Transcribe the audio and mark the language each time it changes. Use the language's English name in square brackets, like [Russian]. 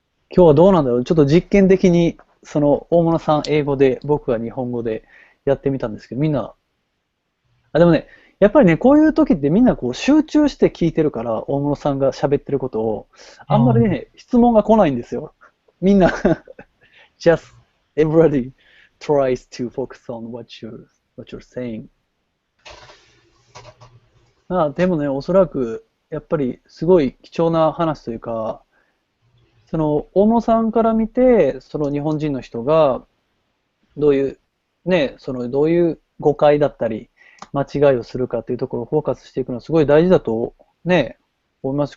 [Japanese] 今日はどうなんだろう。ちょっと実験的に、大物さん英語で、僕が日本語でやってみたんですけど、みんな、でもね、やっぱりね、こういう時ってみんなこう集中して聞いてるから、大物さんが喋ってることを、あんまり Mm. ね、質問が来ないんですよ。みんな [English] just everybody tries to focus on what you're saying. [Japanese] でもね、おそらく、やっぱりすごい貴重な話というか、大野さんから見て、日本人の人が、どういう、ね、どういう誤解だったり、間違いをするかっていうところをフォーカスしていくのはすごい大事だと、ね、思います。